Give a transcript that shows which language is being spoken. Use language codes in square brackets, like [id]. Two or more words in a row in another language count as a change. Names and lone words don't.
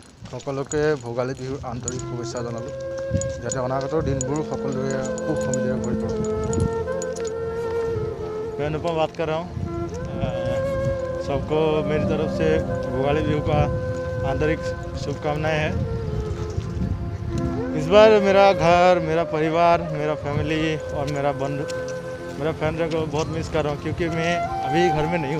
[as] সকলোকে ভোগালী বিহুৰ আন্তৰিক শুভেচ্ছা জনালোঁ যাতে অনাগত দিনবোৰ সকলোৰে সুখ সমৃদ্ধিৰে ভৰি পৰক। [hi] मैं अनुपम बात कर रहा हूँ। सबको मेरी तरफ से भोगाली बिहू का आंतरिक शुभकामनाएं हैं। इस बार मेरा घर, मेरा परिवार, मेरा फैमिली और मेरा फैमिली को बहुत मिस कर रहा हूँ क्योंकि मैं अभी घर में नहीं हूँ।